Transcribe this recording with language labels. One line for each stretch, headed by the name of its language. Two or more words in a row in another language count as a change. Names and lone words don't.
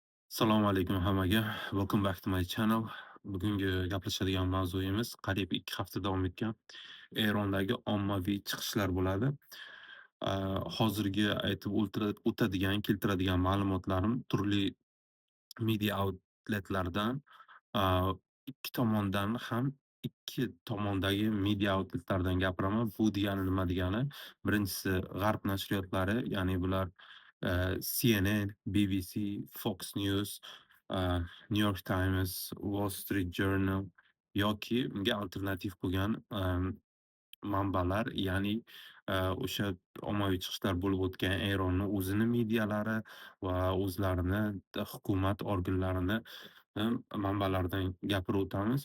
Uzbek: Assalomu alaykum hammaga.
English: Welcome back to my channel.
Uzbek: Bugungi gaplashadigan mavzuyimiz qariyb 2 hafta davom etgan Erondagi ommaviy chiqishlar bo'ladi. Hozirgi aytib o'tadigan, keltiradigan ma'lumotlarim turli
English: media outletlardan,
Uzbek: aaa, ikki tomondan ham ikki tomondagi
English: media outletlardan
Uzbek: gapiraman. Bu degani nima degani? Birinchisi G'arb nashriyotlari, ya'ni bular, CNN, BBC, Fox News, New York Times, Wall Street Journal yoki unga alternativ bo'lgan, manbalar, ya'ni, o'sha ommaviy chiqishlar bo'lib o'tgan Eronning o'zini medialari va o'zlarini hukumat organlarini manbalaridan gapirib o'tamiz.